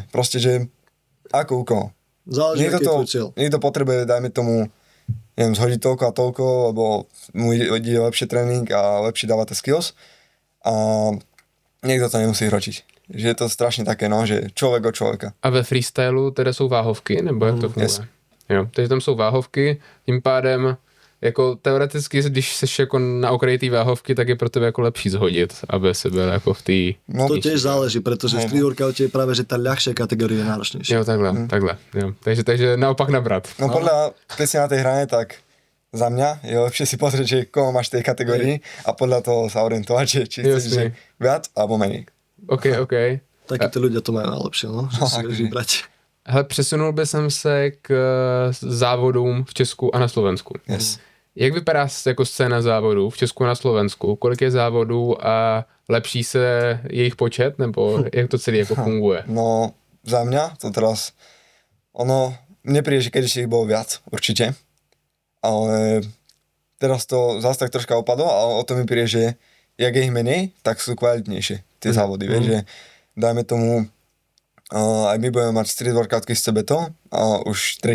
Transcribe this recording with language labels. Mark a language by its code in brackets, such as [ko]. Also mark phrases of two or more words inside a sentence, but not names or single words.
[sk] Proste, že ako u koho. Záleží, aký je tvoj cieľ. Niekto potrebuje, dajme tomu, neviem, zhodiť toľko a toľko, lebo mu ide lepšie tréning a lepšie dáva tie skills. A niekto to nemusí hročiť. Že je to strašne také, no, že človek od človeka. [cs] A ve freestylu teda jsou váhovky, nebo jak to funguje? Yes. Jo, takže tam jsou váhovky, tím pádem jako teoreticky, když seš jako na okraji té váhovky, tak je pro tebe jako lepší zhodit, aby si byl jako v té... [sk] No, To tiež záleží, pretože v street workoute je práve, že tá ľahšia kategória je náročnejšia. [cs] Jo, takhle. Jo. Takže naopak nabrat. [sk] no podľa, keď si na tej hrane, tak za mňa je lepšie si pozrieť, že koho máš v tej kategórii a podľa toho sa orientovať, že či chceš že viac alebo menej. OK. Takíto ľudia to majú najlepšie, no, že si vieš vybrať. [cs] Hele, přesunul by jsem se k závodům v Česku a na Slovensku. Yes. Jak vypadá jako scéna závodů v Česku a na Slovensku? Kolik je závodů a lepší se jejich počet? Nebo jak to celé jako funguje? [sk] No, za mňa to teraz, mne príde, že kedysi ich bolo viac, určite, ale teraz to zase tak troška opadlo a o to mi príde, že jak je ich menej, tak sú kvalitnejšie tie závody, vieš, že dajme tomu, aj my budeme mať street workoutky z CBTO, už 3.